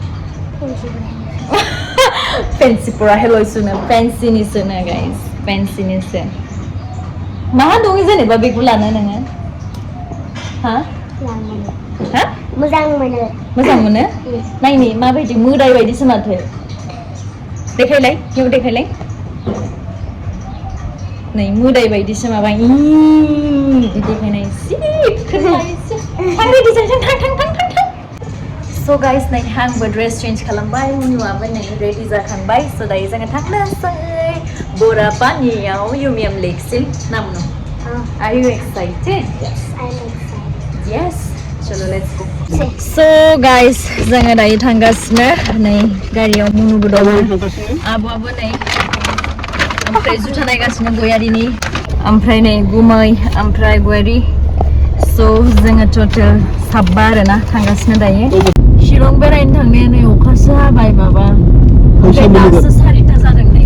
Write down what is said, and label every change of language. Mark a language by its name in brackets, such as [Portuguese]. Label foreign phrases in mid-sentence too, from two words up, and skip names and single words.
[Bodo] फेन्सिफोरा हेल'सोनो फेन्सिनिसोनो गाइस फेन्सिनिसो मा दङ जेनेबा बेखौ लानो नोङो हा हा मोजां मोनो नायनि माबायदि मोदाय बायदिसो माथो देखायलाय बेयाव देखायलाय नै मोदाय बायदिसो माबा बिदि देखायनाय [English] So guys, [Bodo] नै आंबो [English] dress change [Bodo] खालामबाय मुनुआबो नै रेडि जाखांबाय so दायो जोङो थांनोसै बरापानियाव युमियाम लेकसिम नामनु [English] Are you excited? Yes, I'm excited. Yes. Chalo, let's go. So guys, [Bodo] जोङो दायो थांगासिनो नै गारियाव मुनुबो दङ आब'आबो नै ओमफ्राय जुथा नायगासिनो गयारिनि ओमफ्राय नै गुमै ओमफ्राय गयारि so जोङो टटेल साबा आरोना थांगासिनो दायो शिलं बेरायनो थांनाया नै अखासो हाबाय बाबा ओमफ्राय दासो 4टा जादों नै